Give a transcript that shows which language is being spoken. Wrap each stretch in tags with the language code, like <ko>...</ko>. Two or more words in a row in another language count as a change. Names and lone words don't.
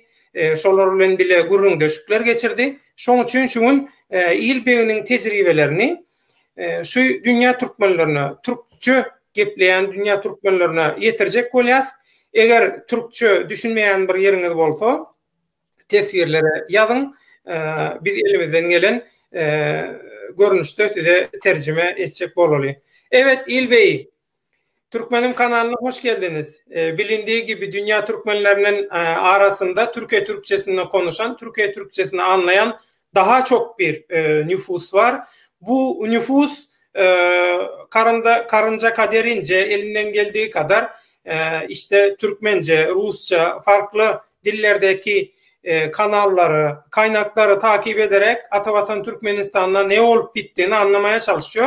<tk>Şolar bilen bile gürrüňdeşikler geçirdi. Şoň üçin şuň İlbeginiň tejribelerini şu dünýä türkmenlerine, türkçe gepleyen dünýä türkmenlerine ýetirjek bolýas. Eger türkçe düşünmeýän bir ýeriňiz bolsa, tefsirlere ýazyň. Biz elimizden gelen görnüşde size terjime etjek bolary.</tk> <tr>Evet İlbey, Türkmenim kanalyna hoş geldiniz. Bilindiği gibi dünýä türkmenlerinin arasında Türkiye Türkçesini konuşan, Türkiye Türkçesini anlayan daha çok bir nüfus var. Bu nüfus karınca kaderince elinden geldiği kadar işte Türkmence, Rusça, farklı dillerdeki kanalları, kaynakları takip ederek Atavatan Türkmenistan'da ne olup bittiğini anlamaya çalışıyor.</tr>